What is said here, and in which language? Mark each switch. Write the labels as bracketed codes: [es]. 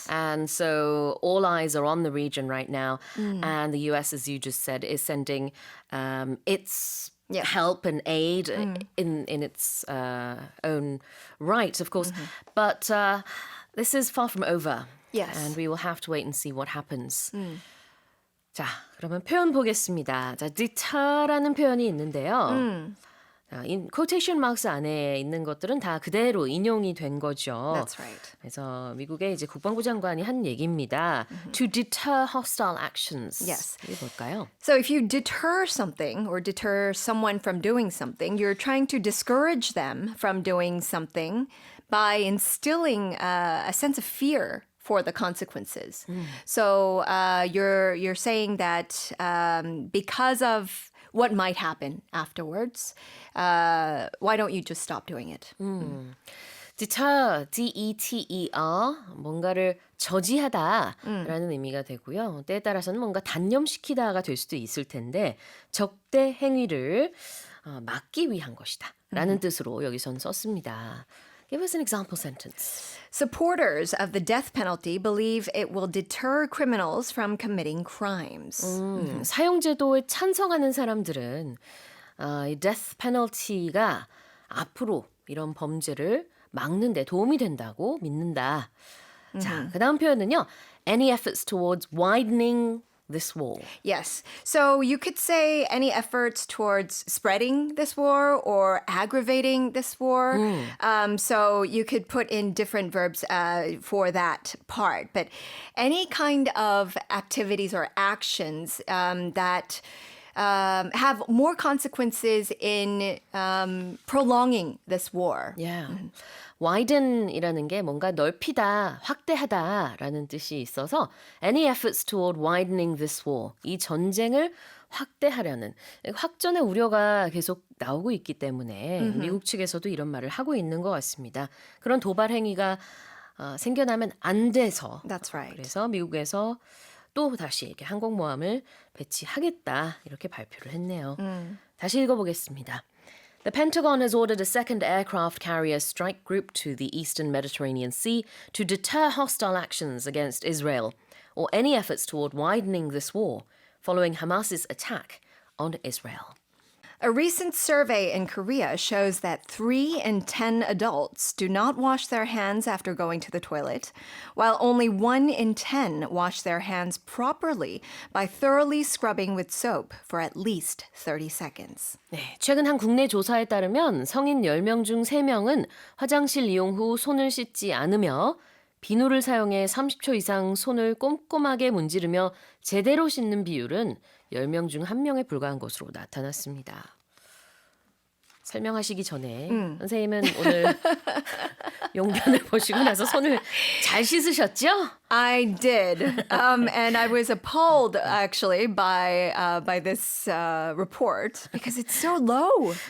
[en] And so all eyes are on the region right now, and the US, as you just said, is sending its Yeah. help and aid in its own right, of course. But this is far from over. Yes. And we will have to wait and see what happens. [ko] 자, 그러면 표현 보겠습니다. 자, deter라는 표현이 있는데요. 자, quotation marks 안에 있는 것들은 다 그대로 인용이 된 거죠. [en] That's right. [ko] 그래서 미국의 이제 국방부 장관이 한 얘기입니다. [en] To deter hostile actions. Yes. [ko] 이게 뭘까요? [en] So if you deter something or deter someone from doing something, you're trying to discourage them from doing something by instilling a sense of fear for the consequences. So you're saying that because of what might happen afterwards. Why don't you just stop doing it? [ko] deter, D-E-T-E-R, 뭔가를 저지하다라는 의미가 되고요. 때에 따라서는 뭔가 단념시키다가 될 수도 있을 텐데 적대 행위를 막기 위한 것이다 라는 뜻으로 여기선 썼습니다. [en] Give us an example sentence. Supporters of the death penalty believe it will deter criminals from committing crimes. [ko] 사형제도에 찬성하는 사람들은 이 death penalty가 앞으로 이런 범죄를 막는 데 도움이 된다고 믿는다. 자, 그 다음 표현은요. [en] Any efforts towards widening this wall. Yes. So you could say any efforts towards spreading this war or aggravating this war. So you could put in different verbs for that part. But any kind of activities or actions that have more consequences in prolonging this war. Yeah. [ko] widen이라는 게 뭔가 넓히다, 확대하다라는 뜻이 있어서 [en] any efforts toward widening this war. [ko] 이 전쟁을 확대하려는 확전의 우려가 계속 나오고 있기 때문에 미국 측에서도 이런 말을 하고 있는 것 같습니다. 그런 도발 행위가 생겨나면 안 돼서 [en] That's right. [ko] 그래서 미국에서 또 다시 이렇게 항공모함을 배치하겠다 이렇게 발표를 했네요. 다시 읽어보겠습니다. [en] The Pentagon has ordered a second aircraft carrier strike group to the eastern Mediterranean Sea to deter hostile actions against Israel or any efforts toward widening this war following Hamas's attack on Israel. A recent survey in Korea shows that 3 in 10 adults do not wash their hands after going to the toilet, while only 1 in 10 wash their hands properly by thoroughly scrubbing with soap for at least 30 seconds. [ko] 네, 최근 한 국내 조사에 따르면 성인 10명 중 3명은 화장실 이용 후 손을 씻지 않으며 비누를 사용해 30초 이상 손을 꼼꼼하게 문지르며 제대로 씻는 비율은 10명 중 1명에 불과한 것으로 나타났습니다. 설명하시기 전에 선생님은 오늘 용변을 보시고 나서 손을 잘 씻으셨죠? [en] I did, and I was appalled actually by this report because it's so low.